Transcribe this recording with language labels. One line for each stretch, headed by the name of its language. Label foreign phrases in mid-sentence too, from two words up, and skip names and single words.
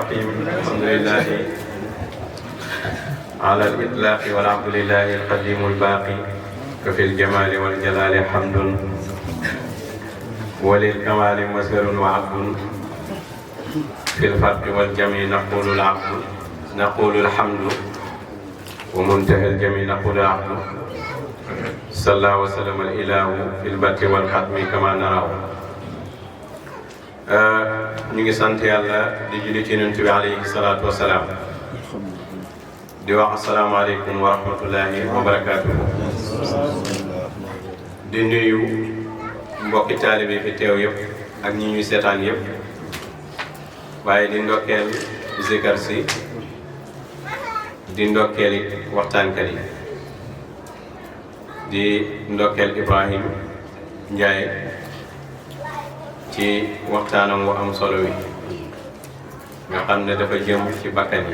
Arabic: الرحيم الحمد لله على الإطلاق والعبد لله القديم الباقي ففي الجمال والجلال حمد وللكمال مصدر وعبد في الفرق والجميع نقول الحمد ومنتهى الجميع نقول العبد صلى الله وسلم الإله في البر والختم كما نراه.
Wolof: ñu ngi sant yàlla di julli ci Yonent bi
Arabic: عليه الصلاة والسلام
Wolof: di wax
Arabic: السلام عليكم ورحمة الله وبركاته.
Wolof: di nuyu mbokki taalibe fi teew yëpp ak ñi ñuy seetaan yëpp waaye di ndokkeel zikar si di ndokkeel it waxtaankat yi di ndokkeel Ibrahim Ndiaye ci waxtaanam wu am solo wi nga xam ne dafa jëm ci bakkan yi.